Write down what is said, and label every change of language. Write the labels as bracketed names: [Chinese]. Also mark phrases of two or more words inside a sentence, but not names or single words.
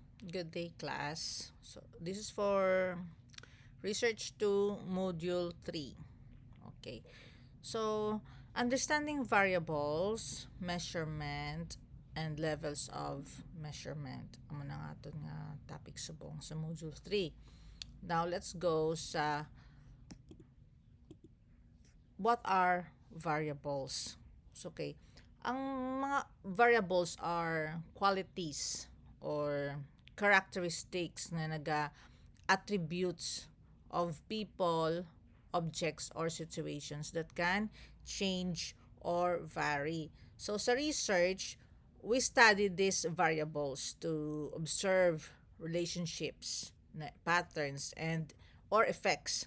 [English] Good day, class. So, this is for Research 2, Module 3. Okay. So, understanding variables, measurement, and levels of measurement. [Hiligaynon] Amo na nga ito nga topic subong sa Module 3. [English] Now, let's go sa what are variables. So, okay. [Hiligaynon] Ang mga [English] variables are qualities or characteristics na attributes of people, objects, or situations that can change or vary. So sa research, we study these variables to observe relationships, patterns, and or effects.